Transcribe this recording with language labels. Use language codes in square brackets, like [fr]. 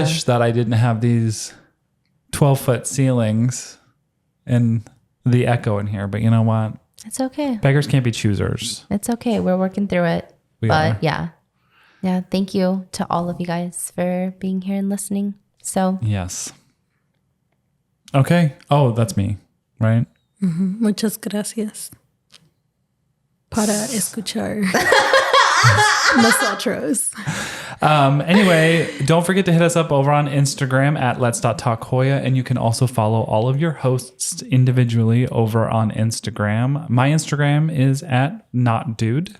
[en] wish that I didn't have these 12-foot ceilings and the echo in here, but you know what? It's okay. Beggars can't be choosers. It's okay. We're working through it. We But are. yeah. Yeah. Thank you to all of you guys for being here and listening. So Yes. Okay. Oh, that's me, right? [es] Muchas gracias para escuchar nosotros. [en] Anyway, don't forget to hit us up over on Instagram at Let's.Talk Hoya, and you can also follow all of your hosts individually over on Instagram. My Instagram is at NotDude.